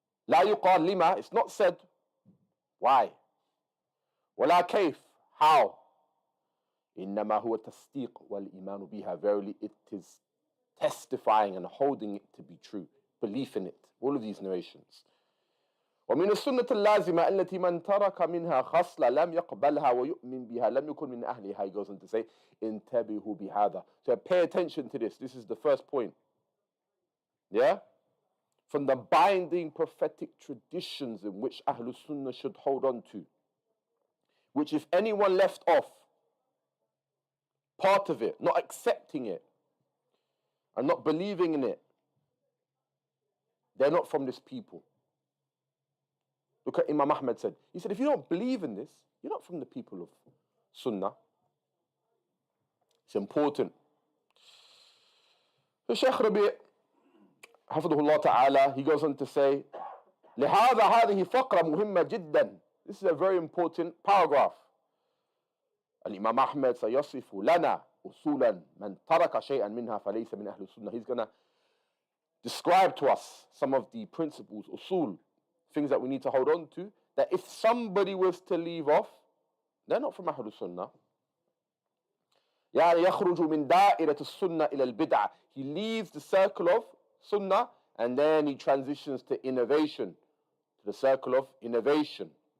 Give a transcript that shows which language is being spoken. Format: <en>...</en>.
<ar>لَا يُقَالْ لِمَا,</ar> <en>it's not said why.</en> <ar>وَلَا كَيْفْ,</ar> <en>how.</en> <ar>إِنَّمَا هُوَ التَّصْدِيقُ وَالْإِيمَانُ بِهَا,</ar> <en>verily it is testifying and holding it to be true, belief in it. All of these narrations.</en> <ar>ومن السنة اللازمة التي من ترك منها خصلة لم يقبلها ويؤمن بها لم يكن من أهلها.</ar> <en>He goes on to say,</en> <ar>انتبهوا بهذا.</ar> <en>So pay attention to this. This is the first point. Yeah? From the binding prophetic traditions in which Ahlul Sunnah should hold on to, which if anyone left off part of it, not accepting it, and not believing in it, they're not from this people. Look at Imam Ahmed said. He said, if you don't believe in this, you're not from the people of Sunnah. It's important. So Shaykh Rabi' Hafidhullah Ta'ala, he goes on to say,</en> <ar>لهذا هذه فقرة مهمة جدا.</ar> <en>This is a very important paragraph.</en> <ar>Imam Ahmed سيصف لنا أصولا من ترك شيئا منها فليس من أهل السنة.</ar> <en>He's going to describe to us some of the principles, usul, things that we need to hold on to, that if somebody was to leave off, they're not from Ahlul Sunnah.</en> <ar>يعني يخرج من دائرة السنة إلى البدعة.</ar> <en>He leaves the circle of Sunnah and then he transitions to innovation, to the circle of innovation.</en>